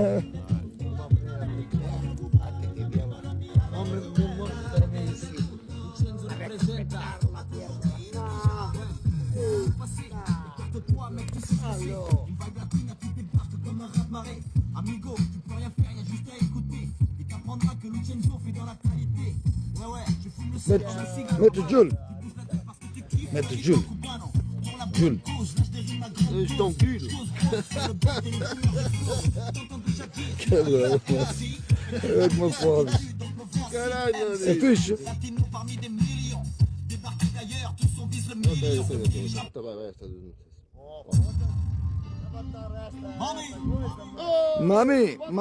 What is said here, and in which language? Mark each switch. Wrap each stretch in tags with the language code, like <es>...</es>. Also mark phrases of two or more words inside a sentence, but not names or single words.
<pt>Amigo,</pt> <fr>tu peux rien faire, y'a juste à écouter. Et t'apprendras que Lucenzo fait dans la qualité. Ouais, je fume le cigare.</fr> <pt>Mete Jules. Mete Jules. Jules.</pt> <fr>Je t'encule.</fr> <pt>Caralho. É que me fode. Caralho, É fixe. Mami.</pt>